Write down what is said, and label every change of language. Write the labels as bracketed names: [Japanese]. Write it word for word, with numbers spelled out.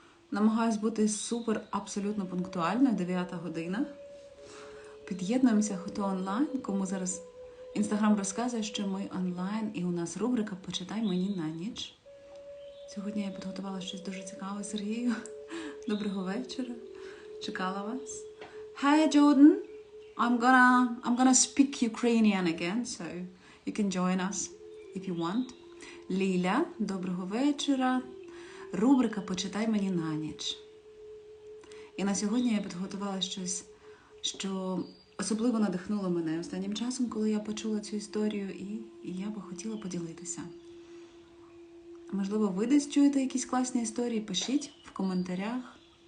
[Ukrainian] Намагаюсь бути супер абсолютно пунктуальною, дев'ята година. Під'єднуємося, хто онлайн, кому зараз Інстаграм розказує, що ми онлайн, і у нас рубрика «Почитай мені на ніч». Сьогодні я підготувала щось дуже цікаве Сергію. Доброго вечора. Чекала вас. [English] Hi Jordan, I'm gonna I'm gonna speak Ukrainian again, so you can join us if you want. [Ukrainian] Ліля, доброго вечора. Рубрика «Почитай мені на ніч». І на сьогодні я підготувала щось, що особливо надихнуло мене останнім часом, коли я почула цю історію, і, і я би хотіла поділитися. Можливо, ви десь чуєте якісь класні історії, пишіть в коментарях.